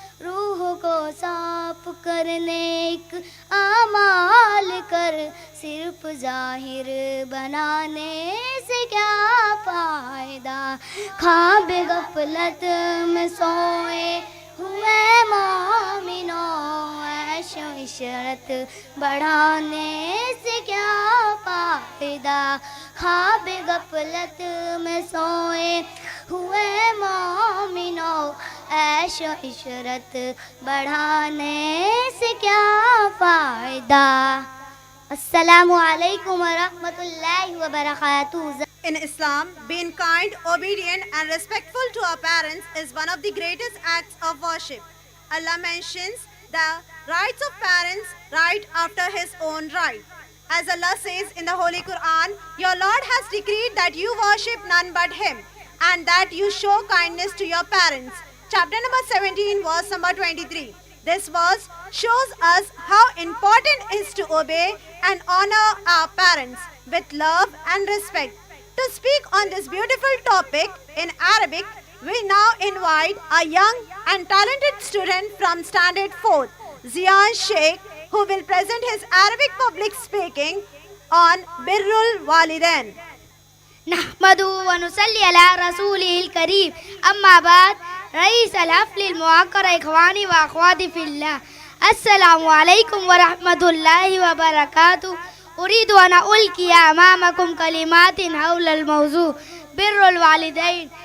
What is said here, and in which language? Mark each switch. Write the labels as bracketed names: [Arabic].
[Urdu] روح کو صاف کرنے ایک اعمال کر صرف ظاہر بنانے سے کیا فائدہ خواب غفلت میں سوئے ہوئے مومنوں عیش و عشرت بڑھانے سے کیا فائدہ خواب غفلت میں سوئے ہوئے مومنوں عیش و عشرت بڑھانے سے کیا فائدہ السلام علیکم ورحمۃ اللہ وبرکاتہ. [English] In Islam, being kind, obedient and respectful to our parents is one of the greatest acts of worship. Allah mentions the rights of parents right after His own right. As Allah says in the Holy Quran, your Lord has decreed that you worship none but Him and that you show kindness to your parents. Chapter number 17, verse number 23. This verse shows us how important it is to obey and honor our parents with love and respect. To speak on this beautiful topic in Arabic, we now invite a young and talented student from Standard 4, Ziyan Sheikh, who will present his Arabic public speaking on Birrul Walidain. [Arabic] نحمد ونصلي على رسوله الكريم أما بعد رئيس الحفل الموقر إخواني وأخواتي في الله السلام عليكم ورحمة الله وبركاته. أريد أن ألقي أمامكم كلمات حول الموضوع بر الوالدين.